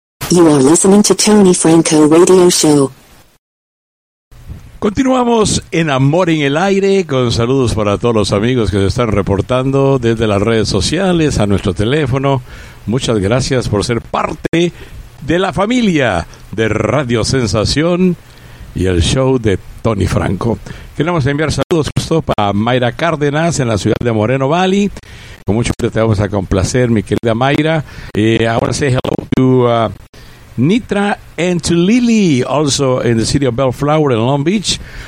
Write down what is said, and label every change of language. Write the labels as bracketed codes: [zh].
[en] You are listening to Tony Franco Radio Show. [es] Continuamos en Amor en el Aire, con saludos para todos los amigos que se están reportando desde las redes sociales a nuestro teléfono. Muchas gracias por ser parte de la familia de Radio Sensación y el show de Tony Franco. Queremos enviar saludos justo para Mayra Cárdenas en la ciudad de Moreno Valley. Con mucho gusto te vamos a complacer, mi querida Mayra. Ahora [en] say hello to Nitra and to Lily, also in the city of Bellflower in Long Beach.